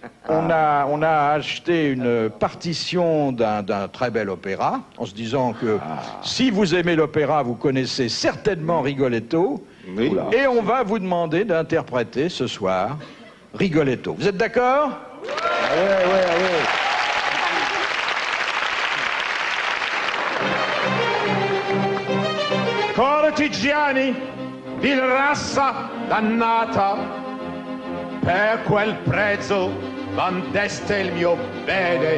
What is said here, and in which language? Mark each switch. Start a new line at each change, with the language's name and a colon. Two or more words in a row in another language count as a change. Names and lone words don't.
French: On a acheté une partition d'un très bel opéra, en se disant que si vous aimez l'opéra, vous connaissez certainement Rigoletto. Oui. Et on va vous demander d'interpréter ce soir Rigoletto. Vous êtes d'accord? Oui.
Italian: Cortigiani, vil razza dannata, per quel prezzo vendeste il mio bene.